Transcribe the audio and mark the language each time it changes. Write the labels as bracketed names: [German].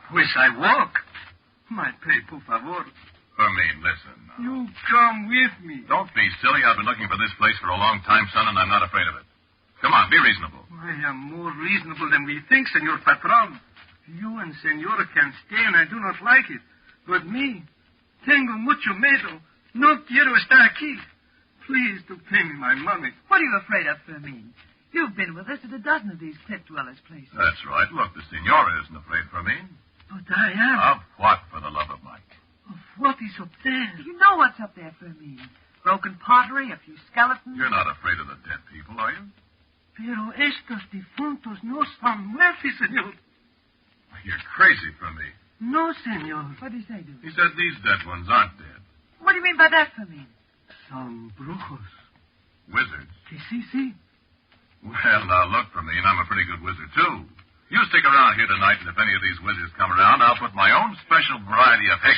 [English] Pues I walk. My pay, [Spanish] por favor. [English] Fermin, listen. You come with me. Don't be silly. I've been looking for this place for a long time, son, and I'm not afraid of it. Come on, be reasonable. I am more reasonable than we think, senor patron. You and senora can stay, and I do not like it. But me, [Spanish] tengo mucho miedo. No quiero estar aquí. [English] Please to pay me my money. What are you afraid of, Fermin? You've been with us at a dozen of these cliff dwellers' places. That's right. Look, the senora isn't afraid, Fermin. But I am. Of what, for the love of Mike? Of what is up there? You know what's up there, Fermin. Broken pottery, a few skeletons. You're not afraid of the dead people, are you? [Spanish] Pero estos difuntos no son muertos, senor. [English] You're crazy, Fermin. [Spanish] No, senor. [English] What did he say, Duke? He said these dead ones aren't dead. What do you mean by that, Fermin? Some brujos. Wizards. [Spanish] Sí. [English] Well, now, look, Fermin, I'm a pretty good wizard, too. You stick around here tonight, and if any of these wizards come around, I'll put my own special variety of hex